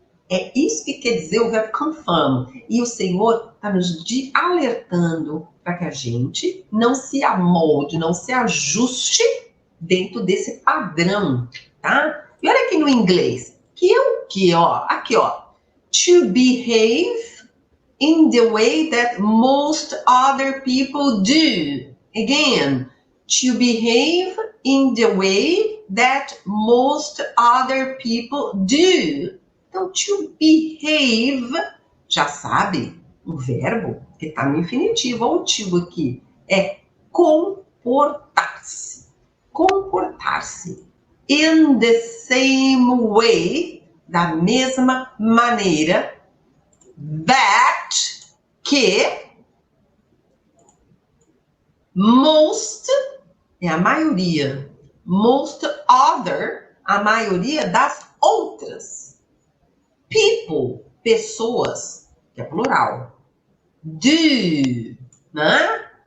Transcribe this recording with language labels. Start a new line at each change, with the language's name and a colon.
Portuguese: É isso que quer dizer o verbo confirm. E o Senhor está nos alertando para que a gente não se amolde, não se ajuste dentro desse padrão, tá? E olha aqui no inglês, que é o que, ó? Aqui, ó.
English: To behave in the way that most other people do. Again, to behave in the way that most other people do.
Portuguese: Então, to behave, já sabe, o verbo que está no infinitivo, ou o to aqui, é comportar-se. Comportar-se.
English: In the same way,
Portuguese: da mesma maneira, that, que, most, é a maioria, most other, a maioria das outras, people, pessoas, que é plural, do, né?